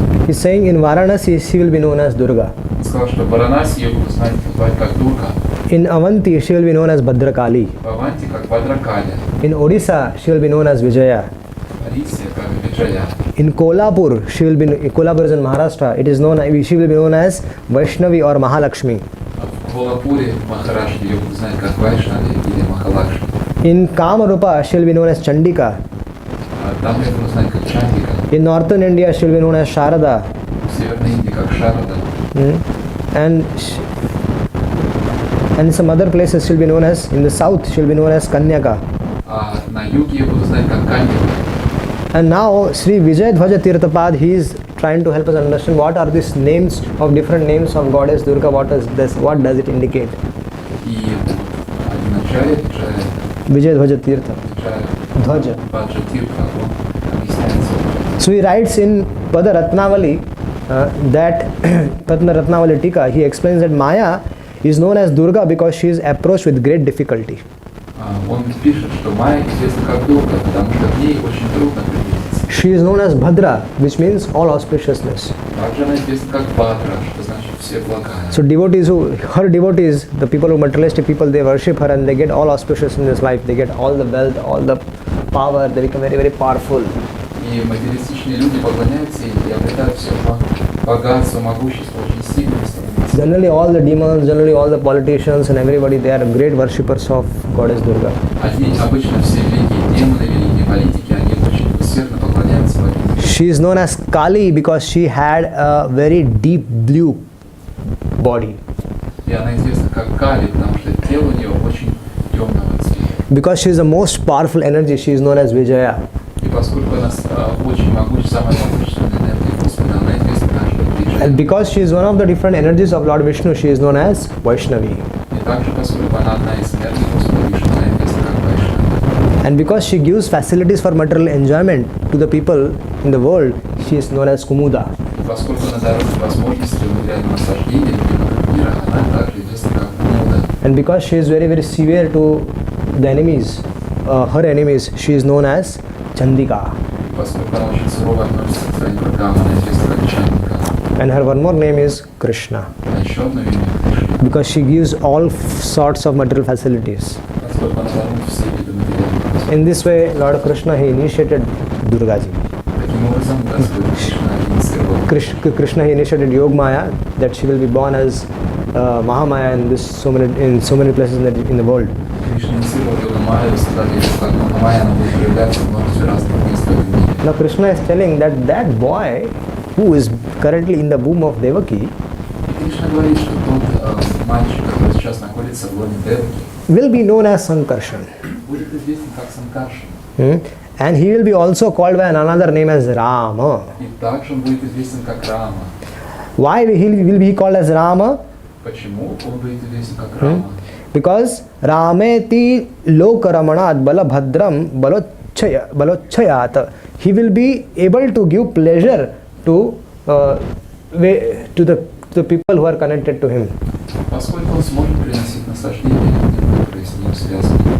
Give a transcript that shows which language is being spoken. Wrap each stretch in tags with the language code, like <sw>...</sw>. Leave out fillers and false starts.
<en>He's saying in Varanasi she will be known as Durga.</en> <ru>Он сказал, что в Варанаси ее будут знать как Дурга,</ru> <en>In Avanti she will be known as Bhadrakali.</en> <ru>в Аванти как Бадракаля,</ru> <en>In Odisha she will be known as Vijaya.</en> <ru>в Орисе как Виджая.</ru> <en>In Kolhapur Kolhapur is in Maharashtra. She will be known as Vaishnavi or Mahalakshmi.</en> <ru>В Колапуре Махараштры ее будут знать как Вайшнави или Махалакшми.</ru> <en>In Kamarupa she will be known as Chandika.</en> <ru>Там ее будут знать как Чандика.</ru> <en>In northern India she will be known as Sharada.</en> <ru>В Северной Индии как Шарада.</ru> <en>And And in some other places she'll be known as, in the south she'll be known as Kanyaka.</en> <ru>А на юге я буду знать как Канья.</ru> <en>And now Sri Vijay Dhwaja Tirthapad, he is trying to help us understand what are these names of different names of goddess Durga, what does it indicate?</en> <ru>И вначале</ru> <en>Vijay Dhwaja Tirtha. Dhwaja.</en> <ru>Баджатирха, он объясняется.</ru> <en>So he writes in Pada Ratnavali that Pada Ratnavali Tika, he explains that Maya is known as Durga because she is approached with great difficulty.</en> <ru>Он пишет, что Майя известна как Дурга, потому что к ней очень трудно приблизиться.</ru> <en>She is known as Bhadra, which means all auspiciousness.</en> <ru>Также она известна как Бадра, что значит все благая.</ru> <en>So her devotees, the people who materialistic people, they worship her and they get all auspicious in this life. They get all the wealth, all the power. They become very, very powerful.</en> <ru>И материалистичные люди поклоняются ей и обретают все богатство, могущество, очень сильные становятся.</ru> <en>Generally, all the demons, generally all the politicians and everybody, they are great worshippers of Goddess Durga.</en> <ru>Обычно все великие демоны, великие политики, они очень усердно поклоняются богине.</ru> <en>She is known as Kali because she had a very deep blue body.</en> <ru>И она известна как Кали, потому что тело у нее очень темного цвета.</ru> <en>Because she is the most powerful energy, she is known as Vijaya.</en> <ru>И поскольку она очень самая могущественная энергия Господа, она известна также как Виджая.</ru> <en>And because she is one of the different energies of Lord Vishnu, she is known as Vaishnavi.</en> <ru>И также, поскольку она одна из энергий Господа Вишну, она известна как Вайшнава.</ru> <en>And because she gives facilities for material enjoyment to the people in the world, she is known as Kumuda.</en> <ru>И поскольку она дает возможности материального наслаждения любимого мира, она также известна как Кумуда.</ru> <en>And because she is very, very severe to the enemies, her enemies, she is known as Chandika.</en> <ru>И поскольку она очень сурово относится к своим врагам, она известна как Чандика.</ru> <en>And her one more name is Krishna.</en> <ru>А еще одно имя Кришна.</ru> <en>Because she gives all sorts of material facilities.</en> <ru>Поскольку она дарует все виды материального.</ru> <en>In this way, Lord Krishna, he initiated Durga ji.</en> <ru>Таким образом, Господь Кришна инициировал.</ru> <en>Krishna, he initiated Yogamaya, that she will be born as Mahamaya in so many places in the world.</en> <ru>Кришна инициировал Йога-майю, сказали, что как Махамая, она будет проявляться в множестве разных мест в мире.</ru> <en>Now Krishna is telling that boy who is currently in the womb of Devaki</en> <ru>И Кришна говорит, что тот мальчик, который сейчас находится в лоне Деваки,</ru> <en>will be known as Sankarshan.</en> <ru>будет известен как Санкаршан.</ru> <en>And he will be also called by another name as Rama.</en> <ru>И также он будет известен как Рама.</ru> <en>Why will be called as Rama?</en> <ru>Почему он будет известен как Рама?</ru> <sa>Because Rameti Lokaramanat Balabhadram Balochayat.</sa> <en>He will be able to give pleasure to the people who are connected to him.</en> <ru>Поскольку он сможет приносить наслаждение людям, которые с ним связаны.</ru>